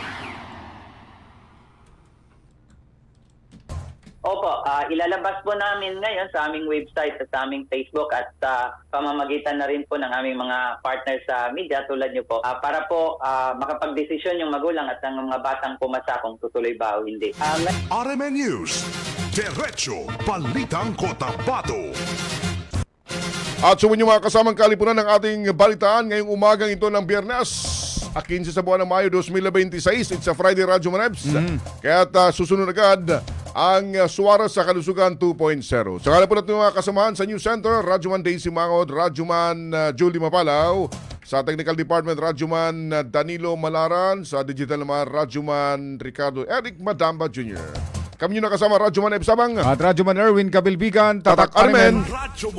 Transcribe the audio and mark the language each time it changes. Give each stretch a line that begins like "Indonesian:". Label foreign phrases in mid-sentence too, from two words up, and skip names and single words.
Filipino: Opo, ilalabas po namin ngayon sa aming website at sa aming Facebook at sa pamamagitan na rin po ng aming mga partners sa media tulad nyo po para po makapag-desisyon yung magulang at ang mga batang pumasa kung tutuloy ba o hindi. RMN News, Diretso Balitang Cotabato. At sumunyo mga kasamang kalipunan ng ating balitaan ngayong umagang ito ng Biyernes, 15 sa buwan ng Mayo 2026.
English: It's a Friday,
Filipino: Radyo Manebs. Kaya't susunod agad ang Suarez sa Kalusugan 2.0. Sa kala po natin mga kasamahan sa News Center, Radyoman Daisy Mangod, Radyoman Julie Mapalaw, sa Technical Department, Radyoman Danilo Malaran, sa Digital naman, Radyoman Ricardo Eric Madamba Jr. Kami nyo nakasama, Radyoman Ebsabang At Radyoman Erwin Kabilbigan, Tatak Armen.